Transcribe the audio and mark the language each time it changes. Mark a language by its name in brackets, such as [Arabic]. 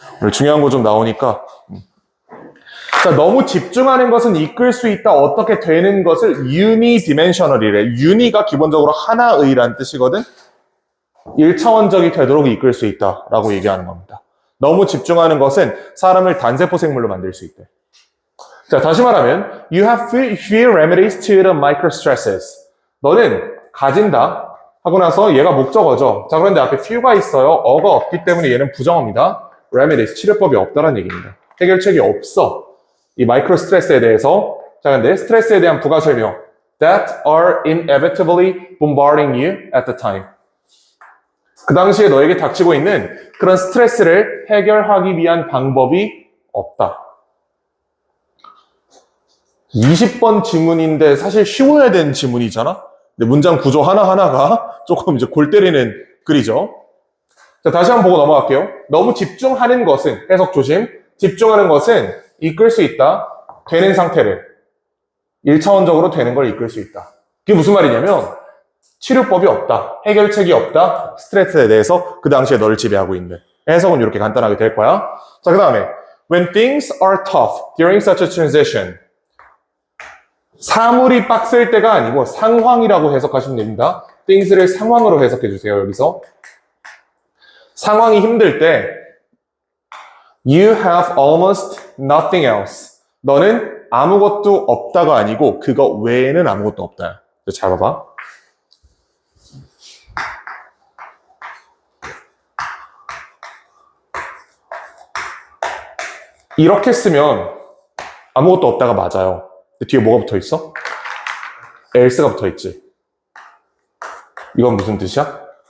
[Korean] 오늘 중요한 거 좀 나오니까. 자, 너무 집중하는 것은 이끌 수 있다. 어떻게 되는 것을 unidimensional이래. uni가 기본적으로 하나의란 뜻이거든. 1차원적이 되도록 이끌 수 있다라고 얘기하는 겁니다. 너무 집중하는 것은 사람을 단세포 생물로 만들 수 있대. 자, 다시 말하면 [English] you have few remedies to the microstresses. [Korean] 너는 가진다 하고 나서 얘가 목적어죠. 자, 그런데 앞에 few가 있어요. 어가 없기 때문에 얘는 부정어입니다. remedies, 치료법이 없다는 얘기입니다. 해결책이 없어. 이 마이크로 스트레스에 대해서. 자, 근데 스트레스에 대한 부가 설명. [English] that are inevitably bombarding you at the time. [Korean] 그 당시에 너에게 닥치고 있는 그런 스트레스를 해결하기 위한 방법이 없다. 20번 지문인데 사실 쉬워야 되는 지문이잖아? 근데 문장 구조 하나하나가 조금 이제 골 때리는 글이죠. 자, 다시 한번 보고 넘어갈게요. 너무 집중하는 것은, 해석 조심. 집중하는 것은 이끌 수 있다. 되는 상태를. 1차원적으로 되는 걸 이끌 수 있다. 그게 무슨 말이냐면, 치료법이 없다. 해결책이 없다. 스트레스에 대해서 그 당시에 너를 지배하고 있는. 해석은 이렇게 간단하게 될 거야. 자, 그 다음에 [English] when things are tough during such a transition. [Korean] 사물이 빡셀 때가 아니고 상황이라고 해석하시면 됩니다. things를 상황으로 해석해 주세요. 여기서. 상황이 힘들 때 [English] you have almost nothing else. [Korean] 너는 아무것도 없다가 아니고 그거 외에는 아무것도 없다. 잘 봐봐. 이렇게 쓰면 아무것도 없다가 맞아요. 근데 뒤에 뭐가 붙어 있어? else가 붙어 있지. 이건 무슨 뜻이야?